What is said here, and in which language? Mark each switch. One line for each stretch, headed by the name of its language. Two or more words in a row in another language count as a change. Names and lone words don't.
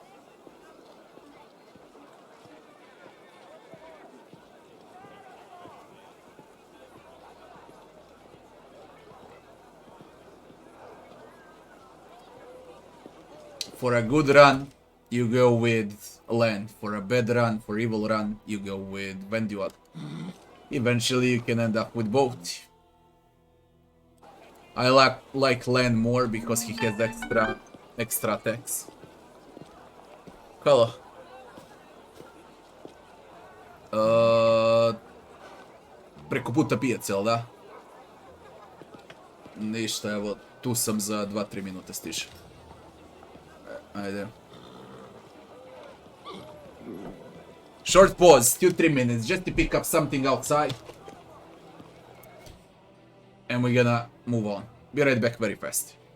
English: For a good run, you go with land. For a bad run, for evil run, you go with Vendual. Eventually you can end up with both. I like land more because he has extra attacks.
Serbian: Halo. Preko puta pijac, jel da? Ništa, evo, tu sam za 2-3 minuta stiže. Ajde.
English: Short pause, 2-3 minutes, just to pick up something outside. And we're gonna move on. Be right back very fast.